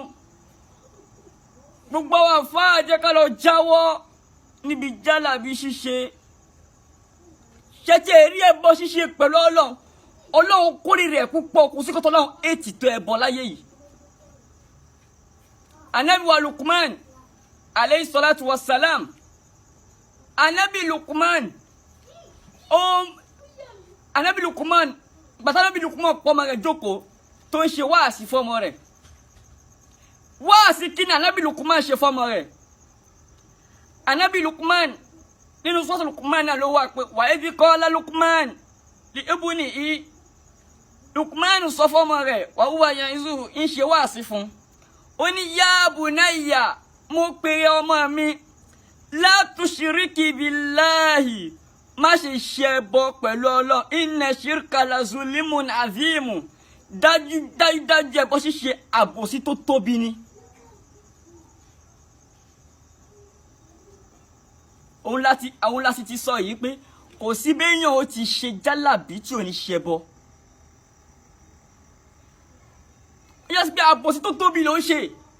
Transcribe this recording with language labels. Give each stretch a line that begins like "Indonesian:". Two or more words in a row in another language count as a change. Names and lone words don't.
Yoruba: Gbogbo àwọn àfáà jẹ́ ká lọ jáwọ́ níbi jálàbí ṣíṣe. Ṣé tí èrí ẹbọ ṣíṣe pẹ̀lú Ọlọ́run, Ọlọ́run kórìíra ẹ̀ púpọ̀, kò sí kọ́tọ́ Ọlọ́run ètì tó ẹbọ láyé yìí. Ànábì wa Luqman
Arabic: عليه الصلاة والسلام,
Yoruba: Ànábì Luqman, Ànábì Luqman, gbàtà Ànábì Luqman pọ̀ ọmọ rẹ̀ jókòó tó ń ṣe wáàsí fọ́mọ rẹ̀. Wáàsí kí ni Ànábì Luqman ṣe fọ́mọ rẹ̀? Ànábì Luqman nínú sọ́ọ̀tù Luqman náà ló wà pé
Arabic: وإذ قال لقمان لابنه
Yoruba: Lukman sọ fọ́mọ rẹ̀
Arabic: وهو يعظه
Yoruba: ń ṣe wáàsí fún. Ó ní
Arabic: يا بني
Yoruba: mo pè ọmọ mi
Arabic: لا تشرك بالله
Yoruba: má ṣe ṣẹbọ pẹ̀lú Ọlọ́run
Arabic: إن الشرك لظلم عظيم
Yoruba: dájú ẹbọ ṣíṣe àbòsí tó tóbi ni. Òun láti ti sọ yìí pé kò sí béèyàn ó ti ṣe jálàbí tí ò ní ṣẹbọ. Ó yẹ sí pé àbòsí tó tóbi ló ń ṣe.